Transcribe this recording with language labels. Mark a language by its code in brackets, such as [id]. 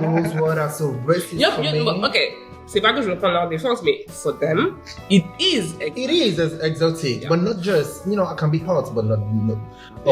[en] Those words are so racist for me. Okay. [fr] C'est pas que je veux prendre leur défense, mais [en] for them, it is exotic. It is exotic, Yeah. but not just, you know, I can be hot, but not oh,